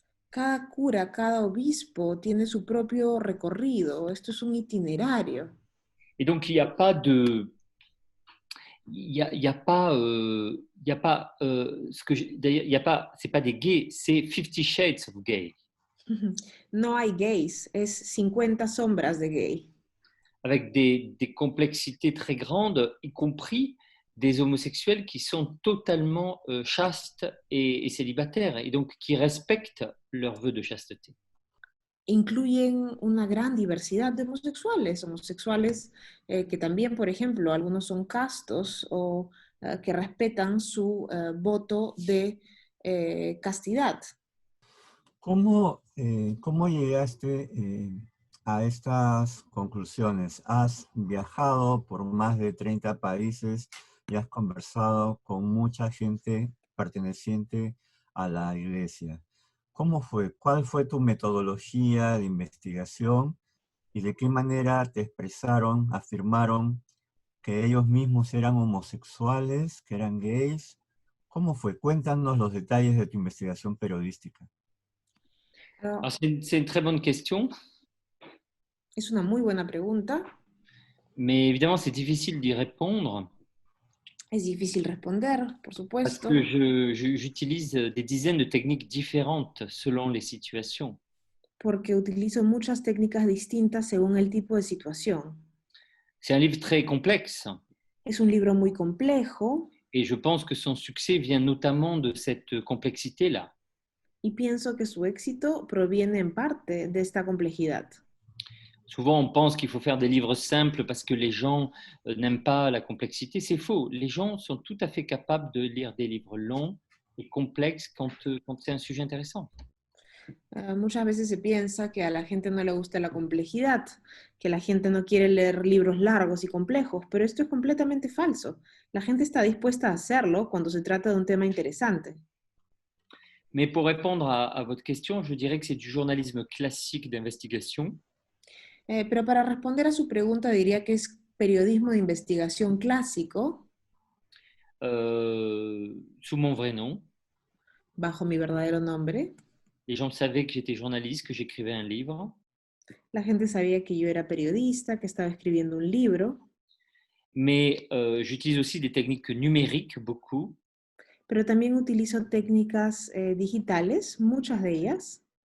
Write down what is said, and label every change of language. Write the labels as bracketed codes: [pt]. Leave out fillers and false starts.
[es] Cada cura, cada obispo tiene su propio recorrido. Esto es un itinerario. [fr] Et donc, il n'y a pas de, il y a pas, il y a pas d'ailleurs, il y a pas, c'est pas des gays, c'est 50 Shades of Gay, [es] No hay gays, es 50 sombras de gay. [fr] avec des complexités très grandes, y compris des homosexuels qui sont totalement chastes et célibataires, et donc qui respectent leur vœu de chasteté. [es] Incluyen una gran diversidad de homosexuales que también, por ejemplo, algunos son castos o que respetan su voto de castidad. ¿Cómo llegaste a estas conclusiones? Has viajado por más de 30 países y has conversado con mucha gente perteneciente a la iglesia. ¿Cómo fue? ¿Cuál fue tu metodología de investigación y de qué manera te expresaron, afirmaron que ellos mismos eran homosexuales, que eran gays? ¿Cómo fue? Cuéntanos los detalles de tu investigación periodística. [fr] Alors, c'est une très bonne question, [es] Es una muy buena pregunta. [fr] mais évidemment, c'est difficile d'y répondre [es] Es difícil responder, por [fr] parce [es] supuesto, [fr] que j'utilise des dizaines de techniques différentes selon les situations. [es] porque utilizo muchas técnicas distintas según el tipo de situación. [fr] C'est un livre très complexe [es] Es un libro muy complejo [fr] et je pense que son succès vient notamment de cette complexité-là. [es] y pienso que su éxito proviene en parte de esta complejidad. [fr] Souvent, on pense qu'il faut faire des livres simples parce que les gens n'aiment pas la complexité. C'est faux. Les gens sont tout à fait capables de lire des livres longs et complexes quand c'est un sujet intéressant. [es] Muchas veces se piensa que a la gente no le gusta la complejidad, que la gente no quiere leer libros largos y complejos, pero esto es completamente falso. La gente está dispuesta a hacerlo cuando se trata de un tema interesante. [fr] Mais pour répondre à votre question, je dirais que c'est du journalisme classique d'investigation, [es] Pero para responder a su pregunta diría que es periodismo de investigación clásico, [fr] sous mon vrai nom. [es] bajo mi verdadero nombre. [fr] Les gens savaient que j'étais journaliste, que j'écrivais un livre. [es] La gente sabía que yo era periodista, que estaba escribiendo un libro, [fr] Mais j'utilise aussi des techniques numériques, beaucoup. [es] pero también utilizo técnicas digitales, muchas de ellas.